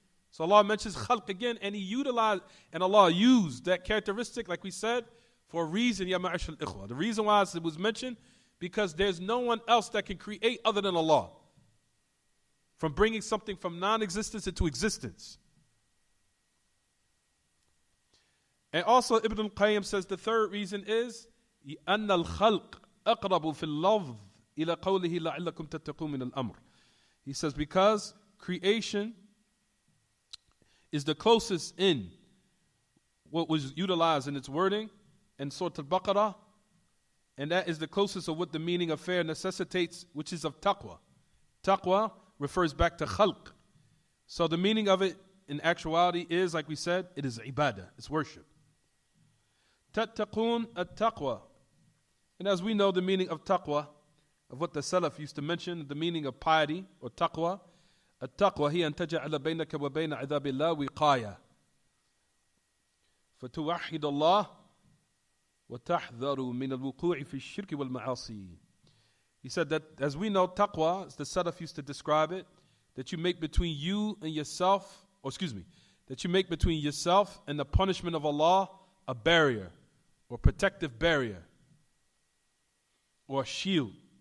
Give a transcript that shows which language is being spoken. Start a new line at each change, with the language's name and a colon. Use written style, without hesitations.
English: So Allah mentions khalq again, and and Allah used that characteristic, like we said, for a reason, ya ma'ashal ikhwa. The reason why it was mentioned, because there's no one else that can create other than Allah. From bringing something from non-existence into existence. And also Ibn al-Qayyim says the third reason is
Arabic: أن الخلق أقرب في اللفظ إلى قوله لعلكم تتقون من الأمر.
English: He says because creation is the closest in what was utilized in its wording in Surah Al-Baqarah, and that is the closest of what the meaning of fair necessitates, which is of taqwa. Taqwa refers back to khalq. So the meaning of it in actuality is, like we said, it is ibadah, it's worship. Tattaqun at-taqwa. And as we know the meaning of taqwa, of what the Salaf used to mention, the meaning of piety or taqwa,
Arabic: at-taqwa hiya an taj'ala baynaka wa bayna 'adhabillah wiqaya. فتوحد الله وتحذر من الوقوع في الشرك والمعاصي.
English: He said that, as we know, taqwa, as the Salaf used to describe it, that you make between you and yourself, that you make between yourself and the punishment of Allah a barrier, or protective barrier, or a shield.